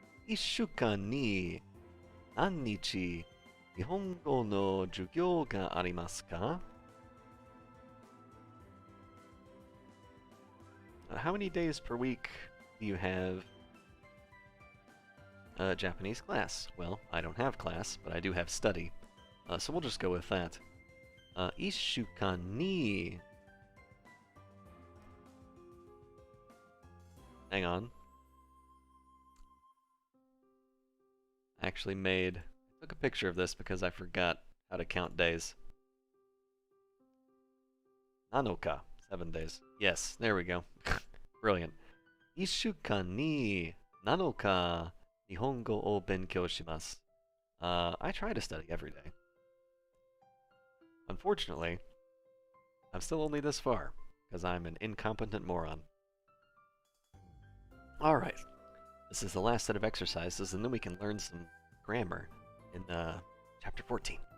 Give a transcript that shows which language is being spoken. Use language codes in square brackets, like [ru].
[ja] 1週間に何日日本語の授業がありますか? [en] How many days per week do you have Japanese class? Well, I don't have class, but I do have study. So we'll just go with that. [ja] 1週間に [en] Hang on. I actually took a picture of this because I forgot how to count days. Nanoka, 7 days. Yes, there we go. Brilliant. [ja] 1週間に7日日本語を勉強します. [en] I try to study every day. Unfortunately, I'm still only this far, because I'm an incompetent moron. Alright. This is the last set of exercises, and then we can learn some grammar in Chapter 14.